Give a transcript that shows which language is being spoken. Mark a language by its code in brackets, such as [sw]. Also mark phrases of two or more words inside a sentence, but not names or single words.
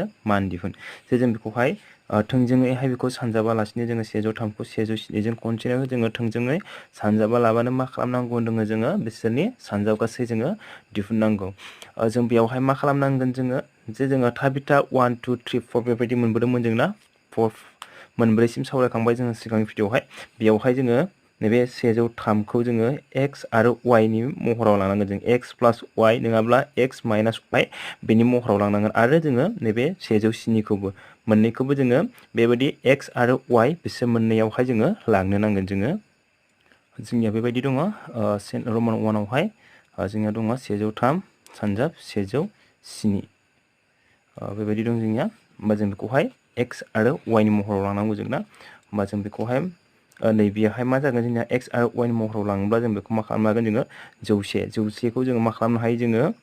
[brx] मान दिहुन जे जों बेखौहाय थोंजोङैहाय बेखौ सानजाबालासिनो जोङो 103 खौ 107 जों खनसेनो जोङो थोंजोङै सानजाबा लाबानो मा खालामनांगौ होनदों जोङो बिसोरनि सानजाब गासै जोङो दिहुननांगौ जों बेयावहाय मा खालामनांगोन जोङो जे जोङो थाबिथा 1 2 3 4 बेबायदि मोनबोदोंमोन जोंना 4 मोनब्रैसिम सावरायखांबाय जोङो सिगांनि भिडिअआवहाय बेयावहाय जोङो नैबे 103 खौ जोङो x आरो y नि महराव लानांगोन जों [en] x plus y [brx] नङाब्ला [en] x minus y [brx] बेनि महराव लानांगोन आरो जोङो नैबे 107 खौबो मोननैखौबो जोङो बेबायदि x आरो y बिसोर मोननैयावहाय जोङो लांनो नांगोन जोंनिया बेबायदि दङ रमान 1 आवहाय जोंनिया दङ 103 सानजाब 107 बेबायदि दं जोंनिया होमबा जों बेखौहाय x आरो y नि महराव लांनांगौ जोंना होमबा जों बेखौहाय नैबेयावहाय मा जागोन जोंना x आरो y नि महराव लाङोब्ला जों बेखौ मा खालामनो हागोन जोङो 100 खौ जोङो मा खालामनो हायो जोङो